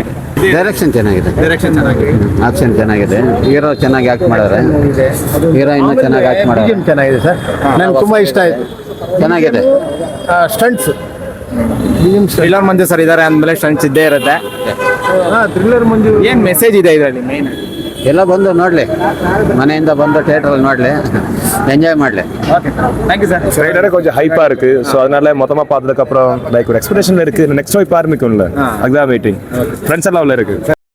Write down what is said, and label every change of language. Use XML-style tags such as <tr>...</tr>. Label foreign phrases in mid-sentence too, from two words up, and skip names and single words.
<kn>ಡೈರೆಕ್ಷನ್ ಚೆನ್ನಾಗಿದೆ, ಆಕ್ಷನ್ ಚೆನ್ನಾಗಿದೆ, ಹೀರೋ ಚೆನ್ನಾಗಿ ಆಕ್ಟ್ ಮಾಡಿದ್ರೆ, ಹೀರೋಯಿನ್ ಚೆನ್ನಾಗಿ ಆಕ್ಟ್ ಮಾಡಿದ್ರೆ ಚೆನ್ನಾಗಿದೆ ಸರ್. ನನಗೆ ತುಂಬ ಇಷ್ಟ ಆಯಿತು. ಚೆನ್ನಾಗಿದೆ. ಸ್ಟಂಟ್ಸ್ ಥ್ರಿಲ್ಲರ್ ಮಂಜು ಸರ್ ಇದ್ದಾರೆ ಅಂದಮೇಲೆ ಸ್ಟಂಟ್ಸ್ ಇದ್ದೇ ಇರುತ್ತೆ. ಥ್ರಿಲ್ಲರ್ ಮಂಜು ಏನು ಮೆಸೇಜ್ ಇದೆ ಇದರಲ್ಲಿ ಮೇನ್? ಎಲ್ಲ ಬಂದು ನೋಡಲಿ, ಮನೆಯಿಂದ ಬಂದು ಥಿಯೇಟ್ರಲ್ಲಿ ನೋಡಲಿ, என்ஜாய் ಮಾಡಲಿ.</kn> <en>Thank you sir.</en> <ta>ட்ரெய்லரே கொஞ்சம் ஹைப்பா இருக்கு. ஸோ அதனால மொத்தமா பார்த்ததுக்கு அப்புறம் லைக் ஒரு எக்ஸ்பெக்டேஷன்ல இருக்கு.</ta> <en>next vibe</en> <ta>ஆரம்பிக்கும்ல, அதுதான் வெயிட்டிங். ஃப்ரெண்ட்ஸ் எல்லாம் உள்ள இருக்கு.</ta>